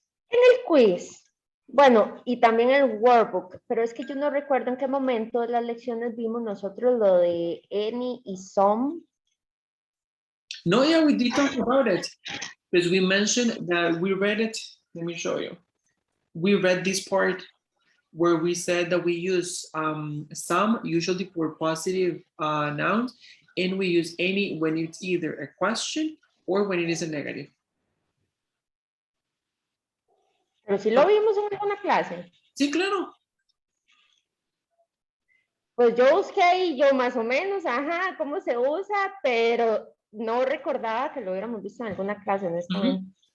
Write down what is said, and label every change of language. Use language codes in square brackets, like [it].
[es] En el quiz, bueno, y también el workbook, pero es que yo no recuerdo en qué momento de las lecciones vimos nosotros lo de any y some. [en] No, yeah, we did talk about it. Because we mentioned that we read it. Let me show you. We read this part where we said that we use some usually for positive nouns, and we use any when it's either a question or when it is a negative. [es] Pero si lo vimos en alguna clase. Sí, claro. Pues yo busqué ahí, yo más o menos, ajá, cómo se usa, pero no recordaba que lo hubiéramos visto en alguna clase, honestamente.